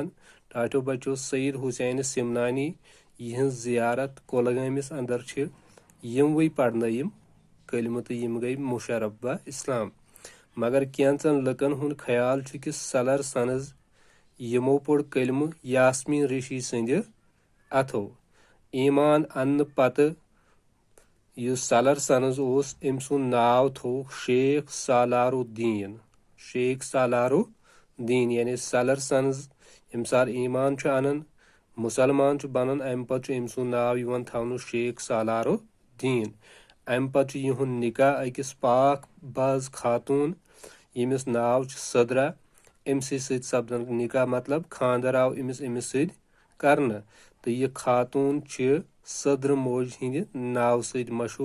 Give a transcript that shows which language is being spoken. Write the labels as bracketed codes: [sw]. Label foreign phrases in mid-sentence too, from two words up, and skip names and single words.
[ks] ٹاٹو بچو سید حسین سمنانی یہن زیارت کولگامس اندر یموی پڑھن یم کلمہ تو یم گئی مشرف بہ اسلام۔ مگر کینچن لکن ہند خیال کہ سلر سنز یمو پوڑ کلمہ یاسمین رشی سند اتھو۔ ایمان ان پتہ یس سلر سنز اوس ام سند ناو تھو شیخ سالار الدین۔ شیخ سالار الدین یعنی سلر سنز یم سات ایمان انان مسلمان بنان ام پتہ ام سند ناو یوان تھونہ شیخ سالار الدین۔ ام پتہ یہند نکاح اکس پاک باز خاتون یمس ناو صدرہ امس ست سپدن نکاح مطلب خاندر آو امس ست کرنہ تو یہ خاتون صدر موج ہند ناو ست مشہور۔